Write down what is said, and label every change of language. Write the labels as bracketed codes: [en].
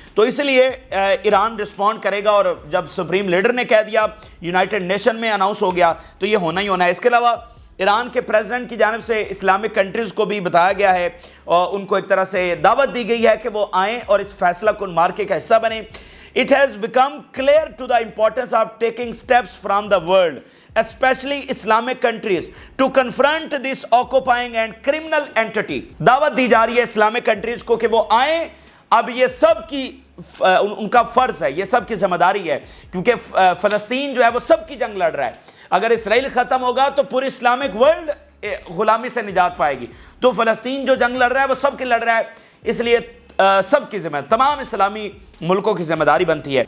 [ur] تو اس لیے ایران رسپونڈ کرے گا، اور جب سپریم لیڈر نے کہہ دیا، یونائٹڈ نیشن میں اناؤنس ہو گیا، تو یہ ہونا ہی ہونا ہے. اس کے علاوہ ایران کے پریزیڈنٹ کی جانب سے اسلامک کنٹریز کو بھی بتایا گیا ہے اور ان کو ایک طرح سے دعوت دی گئی ہے کہ وہ آئیں اور اس فیصلہ کن مارکے کا حصہ بنیں. [en] It has become clear to the importance of taking steps from the world, especially Islamic countries, to confront this occupying and criminal entity. [ur] دعوت دی جا رہی ہے اسلامک کنٹریز کو کہ وہ آئیں. اب یہ سب کی ان کا فرض ہے، یہ سب کی ذمہ داری ہے، کیونکہ فلسطین جو ہے وہ سب کی جنگ لڑ رہا ہے. اگر اسرائیل ختم ہوگا تو پوری اسلامک ورلڈ غلامی سے نجات پائے گی. تو فلسطین جو جنگ لڑ رہا ہے وہ سب کی لڑ رہا ہے، اس لیے سب کی ذمہ، تمام اسلامی ملکوں کی ذمہ داری بنتی ہے.